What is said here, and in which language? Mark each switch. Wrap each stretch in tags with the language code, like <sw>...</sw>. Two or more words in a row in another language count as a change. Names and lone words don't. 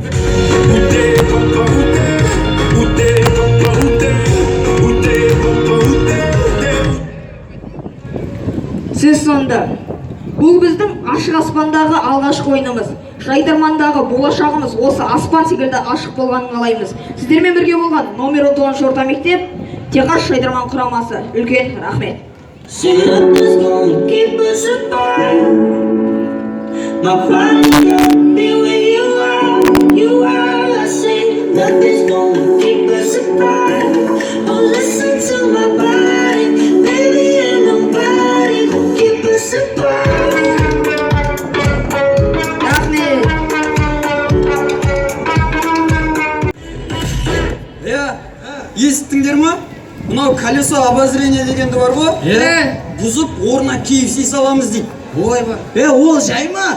<kk>Сіз сонда. Бұл біздің ашық аспандағы алғашқы ойынымыз. Жайдармандағы болашағымыз осы аспан секілді ашық болғанын қалаймыз. Сіздермен бірге болған номер 10 орта мектеп Техас Жайдарман құрамасы. Үлкен рахмет.</kk> <en>My body got me where you are, I say nothing's gonna keep us apart. Oh, listen to my body, baby, and nobody will keep us apart.</en> <kk>Рахмет. Естіңдер ма? Мынау</kk> <ru>колесо обозрения</ru> <kk>дегенді бар ғой? Бұзып, орнына KFC саламыз дейді. Ойба. Ол жай ма?</kk>